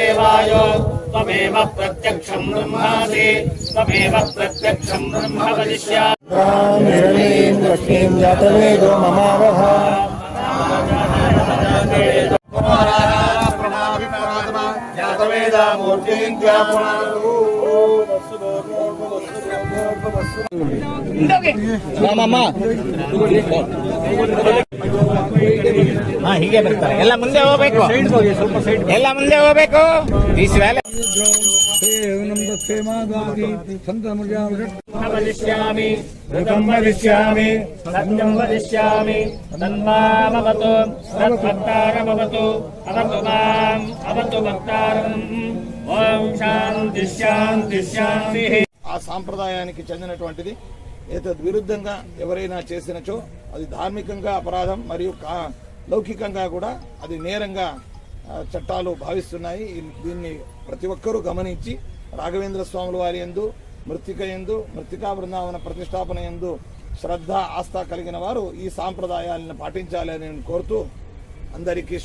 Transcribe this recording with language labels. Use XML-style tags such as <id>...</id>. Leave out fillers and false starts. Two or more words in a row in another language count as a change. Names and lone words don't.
<sa>वायो त्वमेव प्रत्यक्षं ब्रह्मासि त्वमेव प्रत्यक्षं ब्रह्म वदिष्यामि लक्ष्मीं जातवेदो ममावह जातवेदा मूर्तिं ध्यापुनातु</sa> <kn>ಹೀಗೆ ಬರ್ತಾರೆ. ಎಲ್ಲ ಮುಂದೆ ಹೋಗ್ಬೇಕು, ಎಲ್ಲ ಮುಂದೆ ಹೋಗ್ಬೇಕು.</kn> <sa>ವದಿಷ್ಯಾಮಿ ಋತಂ ವದಿಷ್ಯಾಮಿ ಸತ್ಯಂ ವದಿಷ್ಯಾಮಿ ತನ್ಮಾಮವತು ತದ್ಭಕ್ತಾರಮವತು ಅವತು ಮಾಂ ಅವತು ಭಕ್ತಾರಂ. ఓం శాంతి శాంతి శాంతి.</sa> <te>ఆ సాంప్రదాయానికి చెందినటువంటిది. విరుద్ధంగా ఎవరైనా చేసినచో అది ధార్మికంగా అపరాధం మరియు లౌకికంగా కూడా అది నేరంగా చట్టాలు భావిస్తున్నాయి. దీన్ని ప్రతి ఒక్కరూ గమనించి రాఘవేంద్ర స్వాముల వారి యందు, మృతిక యందు, మృతికా బృందావన ప్రతిష్టాపన యందు శ్రద్ధ, ఆస్థ కలిగిన వారు ఈ సాంప్రదాయాలను పాటించాలని కోరుతూ అందరికీ</te>